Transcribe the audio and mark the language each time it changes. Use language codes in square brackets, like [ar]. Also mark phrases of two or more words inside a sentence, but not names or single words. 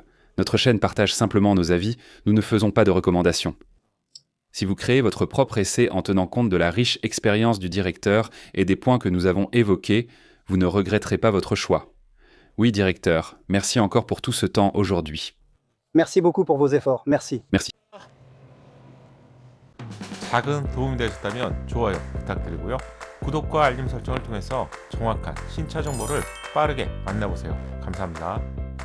[fr] Notre chaîne partage simplement nos avis, nous ne faisons pas de recommandations. Si vous créez votre propre essai en tenant compte de la riche expérience du directeur et des points que nous avons évoqués, vous ne regretterez pas votre choix. Oui, directeur, merci encore pour tout ce temps aujourd'hui. Merci beaucoup pour vos efforts, merci. Merci. [ko] 작은 도움이 되셨다면 좋아요 부탁드리고요. 구독과 알림 설정을 통해서 정확한 신차 정보를 빠르게 만나보세요. 감사합니다.